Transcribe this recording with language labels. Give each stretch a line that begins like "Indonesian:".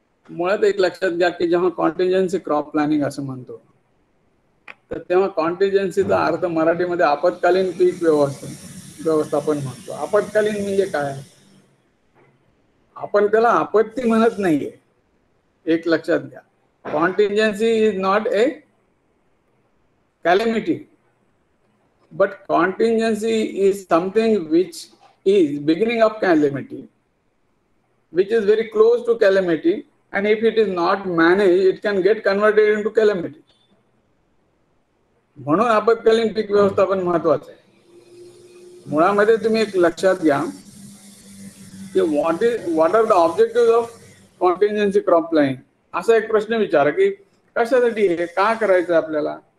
Marathi: मुळात एक लक्षात घ्या की जेव्हा कॉन्टिंजन्सी क्रॉप प्लॅनिंग असं म्हणतो तर तेव्हा कॉन्टिंजन्सीचा अर्थ मराठीमध्ये आपत्कालीन पीक व्यवस्थापन म्हणतो. आपत्कालीन म्हणजे काय? आपण त्याला आपत्ती म्हणत नाहीये, एक लक्षात घ्या.
English: Contingency is not a calamity, but contingency is something which is beginning of calamity, which is very close to calamity, and if it is not managed it can get converted into calamity.
Marathi: म्हणून आपत्कालीन पीक व्यवस्थापन महत्वाचं आहे. मुळामध्ये तुम्ही एक लक्षात घ्या की
English: what are the objectives of contingency crop planning
Marathi: असा एक प्रश्न विचारा की कशासाठी हे का करायचं आपल्याला.